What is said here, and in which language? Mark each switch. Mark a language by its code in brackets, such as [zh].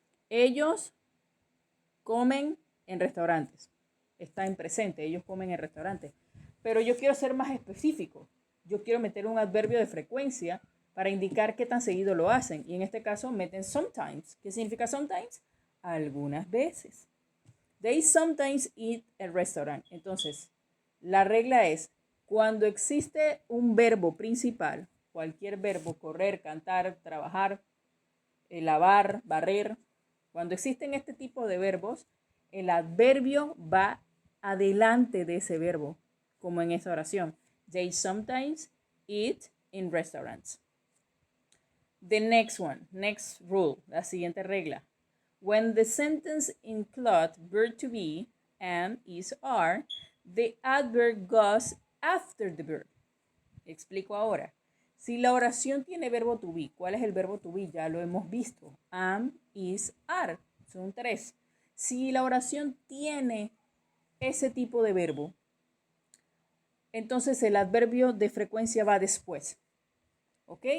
[es] Ellos comen en restaurantes. Está en presente, ellos comen en restaurantes. Pero yo quiero ser más específico. Yo quiero meter un adverbio de frecuencia para indicar qué tan seguido lo hacen. Y en este caso meten sometimes. ¿Qué significa sometimes? Algunas veces. [en] They sometimes eat at restaurant. [es] Entonces, la regla es, cuando existe un verbo principal, cualquier verbo, correr, cantar, trabajar, lavar, barrer, cuando existen este tipo de verbos, el adverbio va adelante de ese verbo, como en esta oración. [en] They sometimes eat in restaurants. The next one, next rule, [es] la siguiente regla. [en] When the sentence includes verb to be and is are, the adverb goes after the verb. [es] Explico ahora. Si la oración tiene verbo to be, ¿cuál es el verbo to be? Ya lo hemos visto. Am, is, are. Son 3. Si la oración tiene ese tipo de verbo, entonces el adverbio de frecuencia va después. ¿Ok?